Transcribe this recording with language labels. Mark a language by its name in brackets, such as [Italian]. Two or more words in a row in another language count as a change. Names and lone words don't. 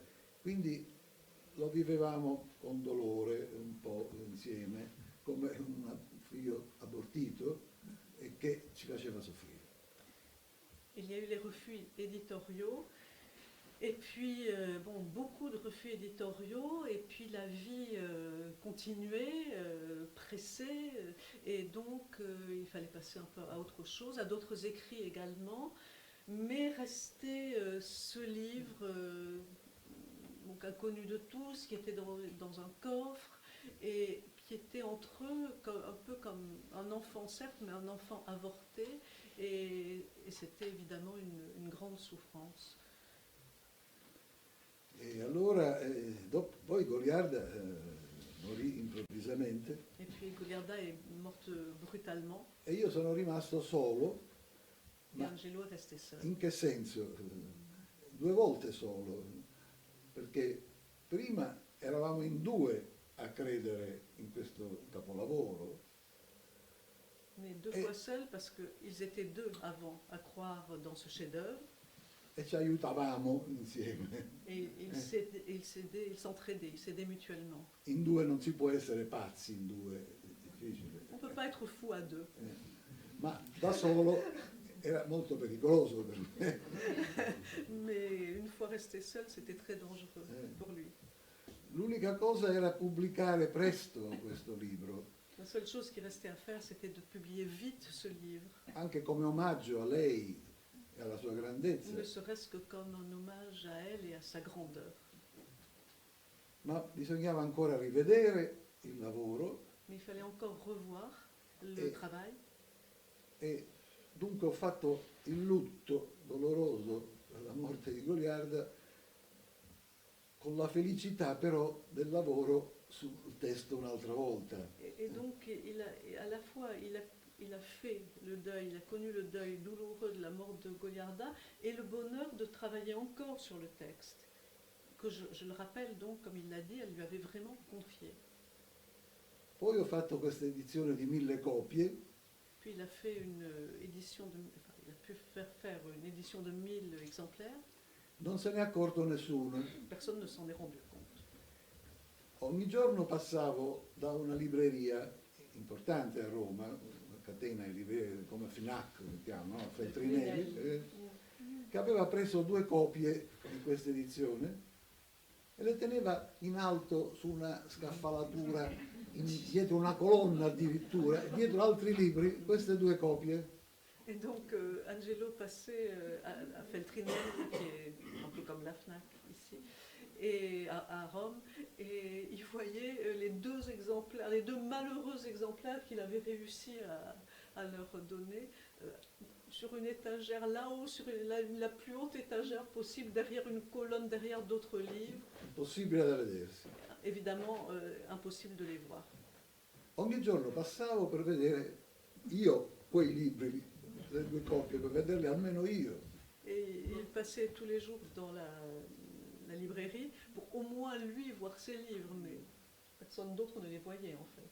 [Italian] Quindi lo vivevamo con dolore un po' insieme, come un figlio abortito e che ci faceva soffrire. [French] Il y a eu les refus éditoriaux, et puis bon, beaucoup de refus éditoriaux, et puis la vie continuait, pressée, et donc il fallait passer un peu à autre chose, à d'autres écrits également, mais restait ce livre donc inconnu de tous, qui était dans un coffre, et qui était entre eux un peu comme un enfant, certes, mais un enfant avorté, et c'était évidemment une grande souffrance. [Italian] E allora, poi Goliarda morì improvvisamente. [French] Et puis Goliarda est morte brutalement, [Italian] E io sono rimasto solo, [French] et [Italian] ma [French] Angelo est resté seul. [Italian] in che senso? 2 volte solo, perché prima eravamo in 2 a credere in questo capolavoro, [French] Mais 2 fois seul, parce qu'ils étaient 2 avant à croire dans ce chef-d'œuvre, [Italian] e ci aiutavamo insieme. [French] et ils s'entraidaient, ils s'aidaient mutuellement. [Italian] In 2 non si può essere pazzi, in 2 è difficile. [French] On ne peut pas être fou à 2. [Italian] Ma da solo era molto pericoloso per me. [French] Mais une fois resté seul, c'était très dangereux pour lui. [Italian] L'unica cosa era pubblicare presto questo libro, [French] La seule chose qui restait à faire, c'était de publier vite ce livre, [Italian] anche come omaggio a lei e alla sua grandezza, [French] ne serait-ce que comme un hommage à elle et à sa grandeur. [Italian] ma bisognava ancora rivedere il lavoro [French] Mais il fallait encore revoir le travail. [Italian] e dunque ho fatto il lutto doloroso per la morte di Goliarda con la felicità però del lavoro sul testo un'altra volta. [French] Et donc, à la fois, il a fait le deuil, il a connu le deuil douloureux de la mort de Goliarda et le bonheur de travailler encore sur le texte, que je le rappelle donc, comme il l'a dit, elle lui avait vraiment confié. [Italian] Poi ho fatto questa edizione di 1000 copie [French] Puis il a fait une édition il a pu faire une édition de 1000 exemplaires. [Italian] non se ne è accorto nessuno. [French] Personne ne s'en est rendu compte. [Italian] Ogni giorno passavo da una libreria importante a Roma, una catena di librerie come FNAC, si chiama, no? Feltrinelli, che aveva preso 2 copie di questa edizione e le teneva in alto su una scaffalatura, dietro una colonna addirittura, dietro altri libri, queste 2 copie. [French] Et donc Angelo passait à Feltrinelli, qui est un peu comme la FNAC ici, et à Rome, et il voyait les 2 exemplaires, les 2 malheureux exemplaires qu'il avait réussi à leur donner sur une étagère là-haut, sur la plus haute étagère possible, derrière une colonne, derrière d'autres livres. [Italian] Possibile da vedersi. [French] Évidemment, impossible de les voir. [Italian] Ogni giorno passavo per vedere io quei libri, le 2 copie, per vederle almeno io. [French] Et il passait tous les jours dans la librairie pour au moins lui voir ses livres, mais personne d'autre ne les voyait en fait.